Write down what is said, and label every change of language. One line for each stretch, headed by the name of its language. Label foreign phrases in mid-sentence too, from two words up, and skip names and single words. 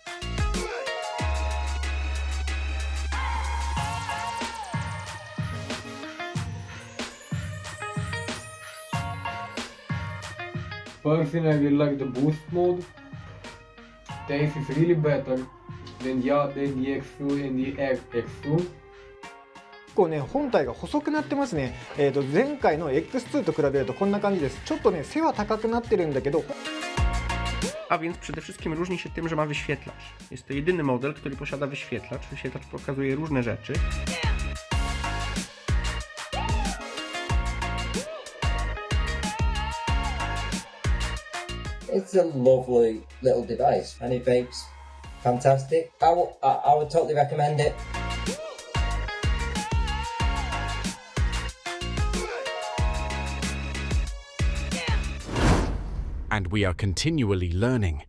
English: Personally, I really like the boost mode. Taste is really better than the X2 and the X2.
Japanese: 結構ね、本体が細くなってますね。前回の X2 と比べるとこんな感じです。ちょっとね、背は高くなってるんだけど。
Polish: A więc przede wszystkim różni się tym, że ma wyświetlacz. Jest to jedyny model, który posiada wyświetlacz. Wyświetlacz pokazuje różne rzeczy.
English: It's a lovely little device and it vapes fantastic. I would totally recommend it. And we are continually learning.